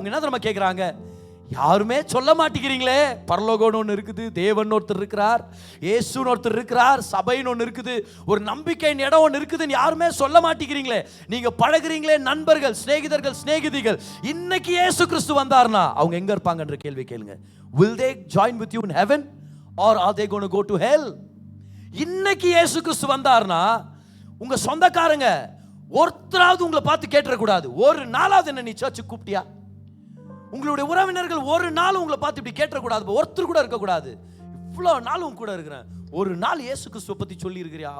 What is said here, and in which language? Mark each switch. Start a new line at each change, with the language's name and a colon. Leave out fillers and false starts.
Tamil: அவங்க என்ன தெரியுமா கேட்குறாங்க, யாருமே சொல்ல மாட்டேங்கிறீங்களே, பரலோகம்னு ஒன்று இருக்குது, தேவன் ஒருத்தர் இருக்கிறார், இயேசுன்னு ஒருத்தர் இருக்கிறார், சபைன்னு ஒன்று இருக்குது, ஒரு நம்பிக்கையின் இடம் ஒன்று இருக்குதுன்னு யாருமே சொல்ல மாட்டேங்கிறீங்களே. நீங்கள் பழகுறீங்களே நண்பர்கள், சிநேகிதர்கள், சிநேகிதிகள், இன்னைக்கு இயேசு கிறிஸ்து வந்தார்னா அவங்க எங்கே இருப்பாங்கன்ற கேள்வி கேளுங்க.
English: Will they join with you in heaven or are they going to go to hell?
Tamil: இன்னைக்கு இயேசு கிறிஸ்து வந்தார்னா உங்க சொந்தக்காரங்க ஒருத்தராவது உங்களை பார்த்து கேட்டுறக்கூடாது, ஒரு நாளாவது என்ன நீ சர்ச்சுக்கு கூப்பிட்டியா? உங்களுடைய உறவினர்கள் ஒரு நாள் உங்களை பார்த்து இப்படி கேட்டக்கூடாது, ஒருத்தர் கூட இருக்கக்கூடாது. இவ்வளோ நாளும் கூட இருக்கிறேன், ஒரு நாள் இயேசு கிறிஸ்துவை பற்றி சொல்லி இருக்கிறியா?